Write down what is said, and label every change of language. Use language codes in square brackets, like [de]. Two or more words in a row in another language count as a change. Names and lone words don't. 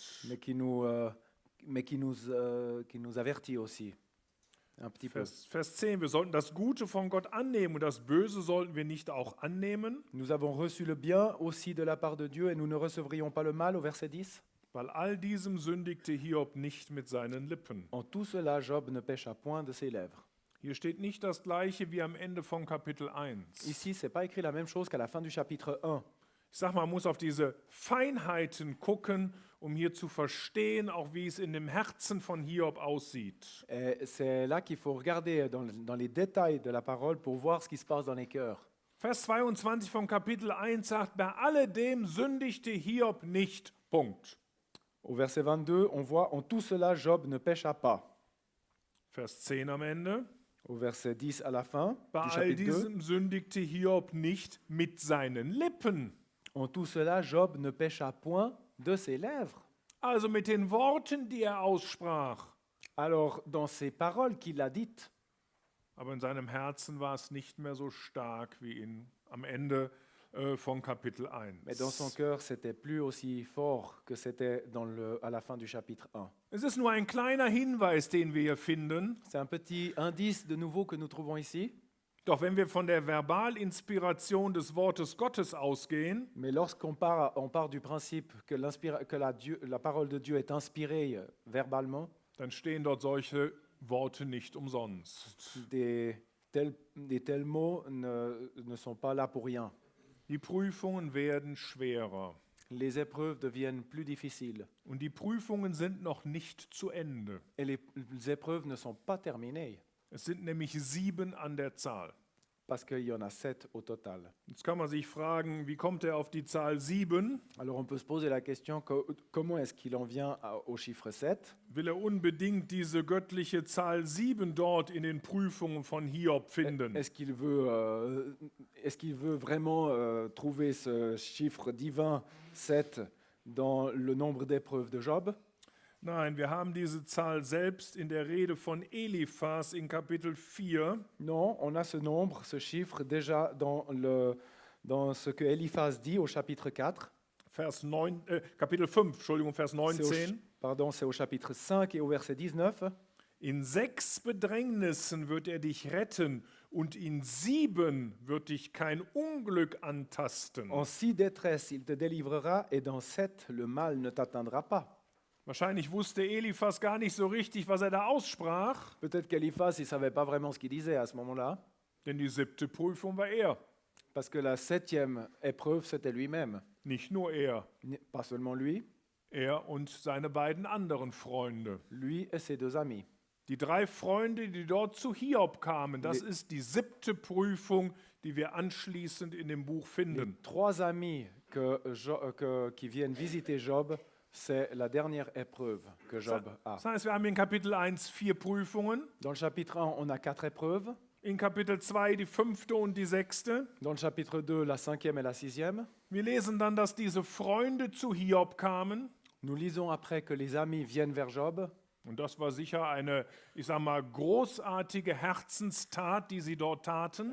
[fr] mais qui nous avertit aussi un petit peu. [de] Vers 10, wir sollten das Gute von Gott annehmen und das Böse sollten wir nicht auch annehmen, [fr] Nous avons reçu le bien aussi de la part de Dieu et nous ne recevrions pas le mal au verset 10. [de] weil all diesem sündigte Hiob nicht mit seinen Lippen. [fr] En tout cela, Job ne pécha point de ses lèvres. [de] Hier steht nicht das Gleiche wie am Ende von Kapitel 1. [fr] Ici, ce n'est pas écrit la même chose qu'à la fin du chapitre 1. [de] Ich sag mal, man muss auf diese Feinheiten gucken, um hier zu verstehen, auch wie es in dem Herzen von Hiob aussieht. [fr] Et c'est là qu'il faut regarder dans les détails de la parole pour voir ce qui se passe dans les cœurs. [de] Vers 22 von Kapitel 1 sagt, bei alledem sündigte Hiob nicht. Punkt. [fr] Au verset 22, on voit « En tout cela, Job ne pécha pas [de] Vers 10 am Ende. ». [fr] Au verset 10 à la fin [de] Bei [fr] du [de] all [fr] chapitre 2, [de] diesem sündigte Hiob nicht mit seinen Lippen. [fr] « En tout cela, Job ne pécha point de ses lèvres. [de] Also mit den Worten, die er aussprach. » [fr] Alors, dans ces paroles qu'il a dites, [de] Aber in seinem Herzen war es nicht mehr so stark wie am Ende von Kapitel 1. [fr] mais dans son cœur, c'était plus aussi fort que c'était à la fin du chapitre 1. [de] Es ist nur ein kleiner Hinweis, den wir hier finden. [fr] C'est un petit indice de nouveau que nous trouvons ici. [de] Doch wenn wir von der Verbalinspiration des Wortes Gottes ausgehen, [fr] Mais lorsqu'on part du principe que la parole de Dieu est inspirée verbalement, [de] dann stehen dort solche Worte nicht umsonst. [fr] des tels mots ne sont pas là pour rien. [de] Die Prüfungen werden schwerer. [fr] Les épreuves deviennent plus difficiles. [de] Und die Prüfungen sind noch nicht zu Ende. [fr] Et les épreuves ne sont pas terminées, [de] Es sind nämlich 7 an der Zahl. [fr] parce qu'il y en a 7 au total. [de] Jetzt kann man sich fragen, wie kommt er auf die Zahl 7? [fr] Alors on peut se poser la question, comment est-ce qu'il en vient au chiffre 7? [de] Will er unbedingt diese göttliche Zahl 7 dort in den Prüfungen von Hiob finden? [fr] Est-ce qu'il veut vraiment trouver ce chiffre divin 7 dans le nombre d'épreuves de Job? [de] Nein, wir haben diese Zahl selbst in der Rede von Eliphas in Kapitel 4. [fr] Non, on a ce nombre, ce chiffre déjà dans ce que Eliphaz dit au chapitre 4. [de] Kapitel 5, Entschuldigung, Vers [fr] C'est au chapitre 5 et au verset 19. [de] In 6 Bedrängnissen wird er dich retten und in 7 wird dich kein Unglück antasten. [fr] En 6 détresses, il te délivrera et dans 7, le mal ne t'atteindra pas. [de] Wahrscheinlich wusste Eliphas gar nicht so richtig, was er da aussprach, [fr] Peut-être qu'Eliphaz, il ne savait pas vraiment ce qu'il disait à ce moment-là, [de] denn die 7. Prüfung war er, [fr] parce que la 7e épreuve, c'était lui-même. [de] nicht nur er. [fr] Pas seulement lui, [de] Er und seine beiden anderen Freunde. [fr] lui et ses 2 amis. [de] Die 3 Freunde, die dort zu Hiob kamen, das ist die 7. Prüfung, die wir anschließend in dem Buch [fr] Les [de] finden. [fr] 3 amis qui viennent visiter Job, c'est la dernière épreuve que Job a. [de] Das heißt, wir haben in Kapitel 1 4 Prüfungen, [fr] Dans le chapitre 1, on a 4 épreuves. [de] in Kapitel 2 die 5. und die 6. [fr] Dans le chapitre 2, la 5e et la 6e. [de] Wir lesen dann, dass diese Freunde zu Hiob kamen. [fr] Nous lisons après que les amis viennent vers Job. [de] Und das war sicher eine, ich sag mal, großartige Herzenstat, die sie dort taten.